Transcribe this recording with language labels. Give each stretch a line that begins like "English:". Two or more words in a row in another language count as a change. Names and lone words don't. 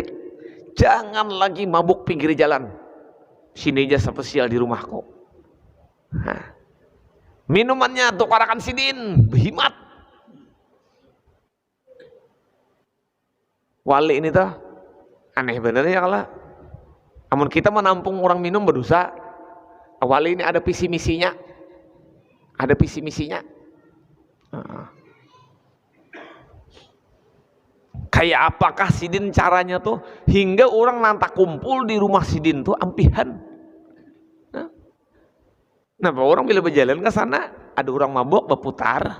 Indonesian: Jangan lagi mabuk pinggir jalan. Sini aja spesial di rumahku.
Banjar: Nah, minumannya tukarakan sidin, berhimat.
Indonesian: Wali ini tuh aneh bener ya kalau. Namun kita menampung orang minum berdosa. Wali ini ada visi misinya. Ada visi misinya.
Banjar: Kayak apakah sidin caranya tuh hingga orang nantak kumpul di rumah sidin tuh ampihan.
Indonesian: Nah, orang bila berjalan ke sana ada orang mabuk berputar.